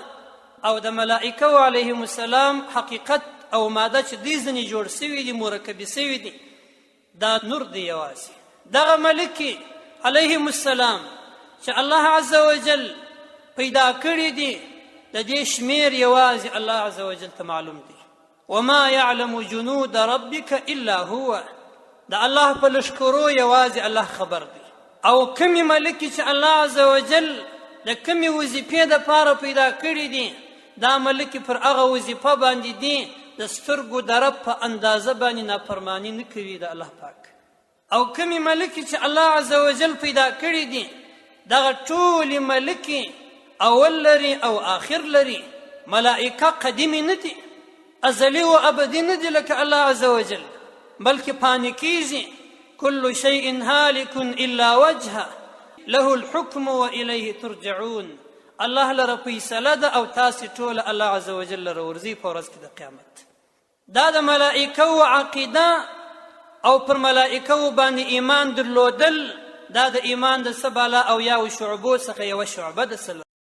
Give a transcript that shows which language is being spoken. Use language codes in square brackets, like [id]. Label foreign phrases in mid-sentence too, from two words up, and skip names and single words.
[ps] او د ملائکه [ar] علیهم السلام [ps] حقیقت او ماده چې دوی ځینې جوړ سوي دي، مرکبې سوي دي، دا نور دی یوازې. دغه ملکی [ar] علیهم السلام [ps] چې الله [ar] عز وجل [ps] پیدا کړي دي د دې شمیر یوازې الله [ar] عز وجل [ps] ته معلوم دی. [ar] وما يعلم جنود ربك الا هو، [ps] د الله په لشکرو یوازې الله خبر دی. او کمی ملکی چې الله [ar] عز وجل [ps] د کمی وظیفې دپاره پیدا کړي دي دا ملکی پر هغه وظیفه باندې دي د سترګو د رب په اندازه باندې نافرمانی نه کوي د الله پاک. او کمی ملکی چې الله [ar] عز وجل [ps] پیدا کړي دي دغه ټولې ملکی اول لري او آخر لري. ملائکه قدیمی نه دي، ازلی و ابدی نه دي لکه الله [ar] عز وجل، [ps] بلکې پانې کیږي. [ar] كل شيء هالك الا وجهه له الحكم واليه ترجعون. [ps] الله لره فیصله ده او تاسې ټول الله [ar] عز وجل [ps] لره ورځي په ورځ کې د قیامت. دا د ملائکو عقیده او پر ملائکو باندې ایمان درلودل دا د ایمان د څه بالا او یاو شعبو څخه یوه شعبه ده.